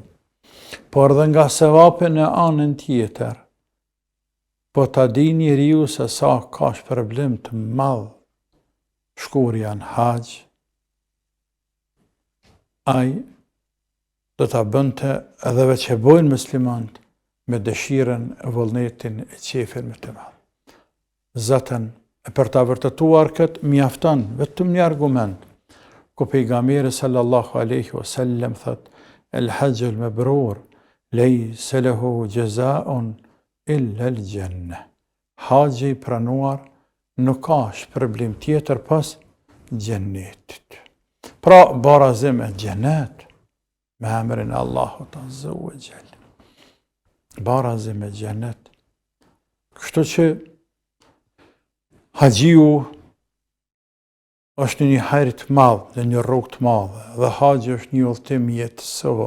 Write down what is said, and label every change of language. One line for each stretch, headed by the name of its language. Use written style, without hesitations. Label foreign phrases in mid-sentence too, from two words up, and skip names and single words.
Albanian: Por dhe nga sevapin e anën tjetër, po ta di njeriu se sa ka shpërblim të madh shkurja në haxh, ai do ta bënte edhe veç e bojnë muslimanët me dëshiren e vullnetin e qefin me të madh. Zaten, e për ta vërtetuar këtë mjafton vetëm një argument, ku pejgamberi
Arabic: صلى الله عليه وسلم
Albanian: thot:
Arabic: الحج المبرور ليس له جزاء إلا الجنة.
Albanian: Haxhi i pranuar nuk ka shpërblim tjetër pas gjennetit. Pra barazim e xhenet me emrin e Allahut
Arabic: عز وجل.
Albanian: Barazim e xhenet. Kështu që haxhiu është një hajër të madh dhe një rrugë të madhe, dhe haxhi është një udhëtim jetësor.